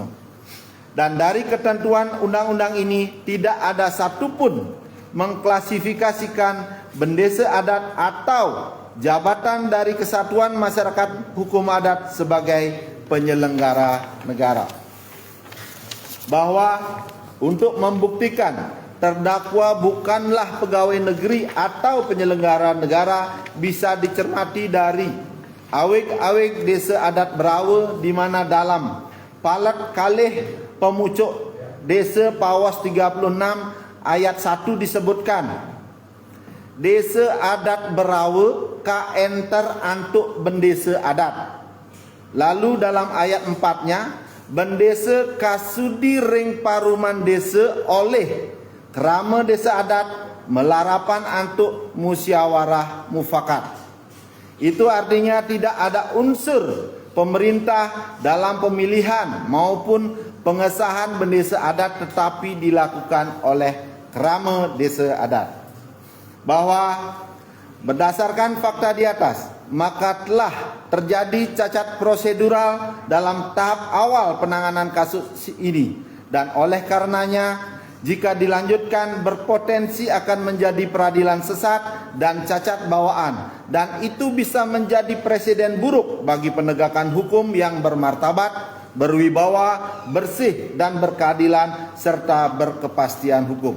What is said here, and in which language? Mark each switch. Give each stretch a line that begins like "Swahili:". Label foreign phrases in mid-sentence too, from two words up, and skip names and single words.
Indonesian: Dan dari ketentuan undang-undang ini tidak ada satupun mengklasifikasikan bendesa adat atau jabatan dari kesatuan masyarakat hukum adat sebagai penyelenggara negara. Bahwa untuk membuktikan terdakwa bukanlah pegawai negeri atau penyelenggara negara bisa dicermati dari awik-awik desa adat Berawa, di mana dalam Palat Kalih Pemucuk Desa Pawas 36 ayat 1 disebutkan,
Balinese: desa adat Berawa ka enter antuk bendesa adat.
Indonesian: Lalu dalam ayat 4-nya,
Balinese: bendesa kasudi ring paruman desa oleh kerama desa adat melarapan antuk musyawarah mufakat.
Indonesian: Itu artinya tidak ada unsur pemerintah dalam pemilihan maupun pengesahan bendesa adat, tetapi dilakukan oleh kerama desa adat. Bahwa berdasarkan fakta di atas, maka telah terjadi cacat prosedural dalam tahap awal penanganan kasus ini, dan oleh karenanya jika dilanjutkan berpotensi akan menjadi peradilan sesat dan cacat bawaan, dan itu bisa menjadi presiden buruk bagi penegakan hukum yang bermartabat, berwibawa, bersih dan berkeadilan serta berkepastian hukum.